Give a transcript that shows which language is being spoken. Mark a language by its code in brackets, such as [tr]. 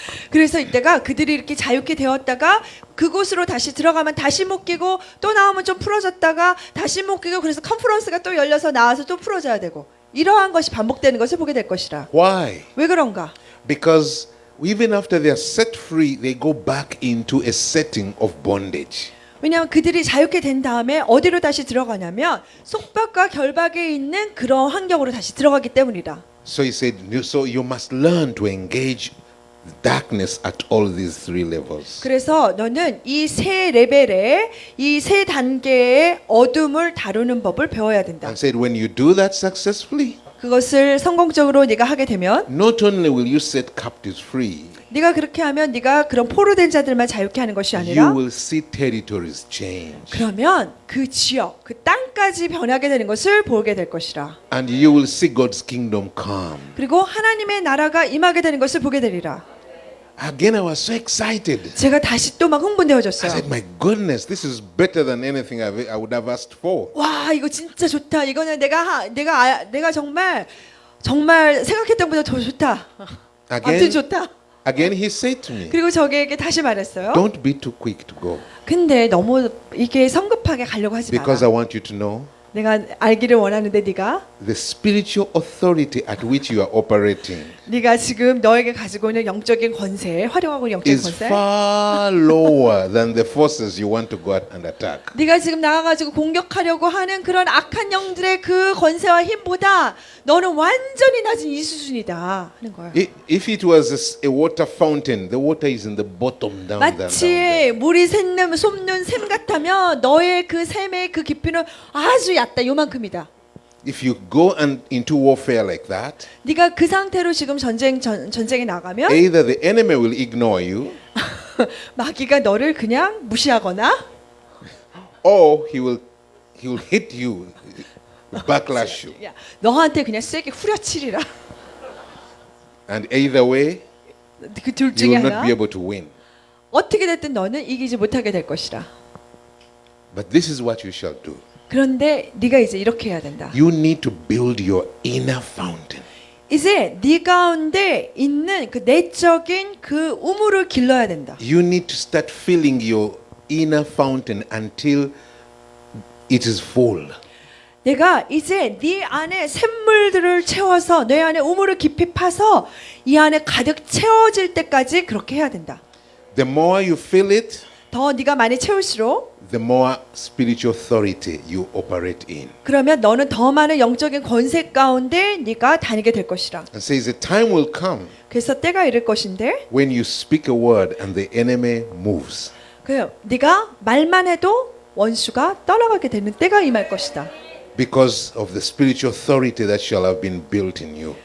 [ko] 그래서 이때가 그들이 이렇게 자유케 되었다가 그곳으로 다시 들어가면 다시 못 끼고 또 나오면 좀 풀어졌다가 다시 못 끼고 그래서 컨퍼런스가 또 열려서 나와서 또 풀어져야 되고 이러한 것이 반복되는 것을 보게 될 것이라. [en] Why? [ko] 왜 그런가? [en] Because even after they are set free, they go back into a setting of bondage. [ko] 왜냐하면 그들이 자유케 된 다음에 어디로 다시 들어가냐면 속박과 결박에 있는 그런 환경으로 다시 들어가기 때문이라. [en] So he said, so you must learn to engage darkness at all these three levels. [ko] 그래서 너는 이 세 레벨의 이 세 단계의 어둠을 다루는 법을 배워야 된다. [en] And said, when you do that successfully, [ko] 그것을 성공적으로 네가 하게 되면 [en] not only will you set captives free, [ko] 네가 그렇게 하면 네가 그런 포로된 자들만 자유케 하는 것이 [en] you [ko] 아니라 [en] will see territories change. [ko] 그러면 그 지역, 그 땅까지 변하게 되는 것을 보게 될 것이라. [en] And you will see God's kingdom come. [ko] 그리고 하나님의 나라가 임하게 되는 것을 보게 되리라. [en] Again, I was so excited. [ko] 제가 다시 또 막 [en] I [ko] 흥분되어졌어요. [en] said, my goodness, this is better than anything I would have asked for. [ko] 와, 이거 진짜 좋다. 이거는 내가 정말 생각했던 것보다 더 좋다. 아무튼 [en] Again, [ko] 좋다. [en] again, he said to me, [ko] 그리고 저에게 다시 말했어요. [en] don't be too quick to go. [ko] 근데 너무 이게 성급하게 가려고 하지 [en] Because I [ko] 마라. [en] want you to know [ko] 내가 알기를 원하는데 네가 [en] the spiritual authority at which you are operating [ko] 네가 지금 너에게 가지고 있는 영적인 권세, 활용하고 있는 영적인 [en] is [ko] 권세. [en] far lower than the forces you want to go out and attack. [ko] 네가 지금 나가가지고 공격하려고 하는 그런 악한 영들의 그 권세와 힘보다 너는 완전히 낮은 이 수준이다 하는 거예요. [en] If it was a water fountain, the water is in the bottom down, down, down. [ko] 마치 물이 솟는 샘 같다면 너의 그 샘의 그 깊이는 아주 얕다, 요만큼이다. [en] If you go into warfare like that, [ko] 네가 그 상태로 지금 전쟁에 나가면 [en] either the enemy will ignore you, [ko] 마귀가 너를 그냥 무시하거나 [en] or he will hit you, backlash you. [ko] 야, 너한테 그냥 세게 후려치리라. [en] And either way, [ko] 그 둘 [en] you [ko] 중에 [en] will not [ko] 하나. [en] be able to win. [ko] 어떻게 됐든 너는 이기지 못하게 될 것이라. [en] But this is what you shall do. [ko] 그런데 네가 이제 이렇게 해야 된다. [en] You need to build your inner fountain. [ko] 이제 네 가운데 있는 그 내적인 그 우물을 길러야 된다. [en] You need to start filling your inner fountain until it is full. [ko] 내가 이제 네 안에 샘물들을 채워서 내 안에 우물을 깊이 파서 이 안에 가득 채워질 때까지 그렇게 해야 된다. [en] The more you fill it, [ko] 더 네가 많이 채울수록 [en] the more spiritual authority you operate in. [ko] 그러면 너는 더 많은 영적인 권세 가운데 네가 다니게 될 것이라. [en] And says the time will come [ko] 그래서 때가 이를 것인데 [en] when you speak a word and the enemy moves. [ko] 그 네가 말만 해도 원수가 떠나가게 되는 때가 임할 것이다. [en] Because of the spiritual authority that shall have been built in you.